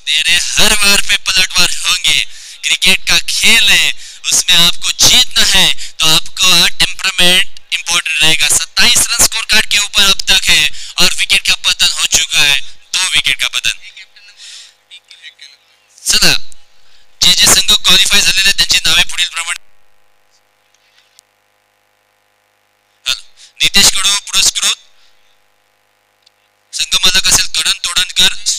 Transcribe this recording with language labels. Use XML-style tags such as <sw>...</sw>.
<hi>तेरे हर बार पे पलटवार होंगे. क्रिकेट का खेल है, उसमें आपको जीतना है तो आपको टेम्परामेंट इंपॉर्टेंट रहेगा. 27 रन स्कोर कार्ड के ऊपर अब तक है और विकेट का पतन हो चुका है. 2 विकेट का पतन.</hi> <mr>चला जे संघ क्वालिफाय झालेले त्यांची नावे पुढील प्रमाणे. नितेश कडू पुरस्कृत. संघ मालक असेल करण तोडणकर.</mr>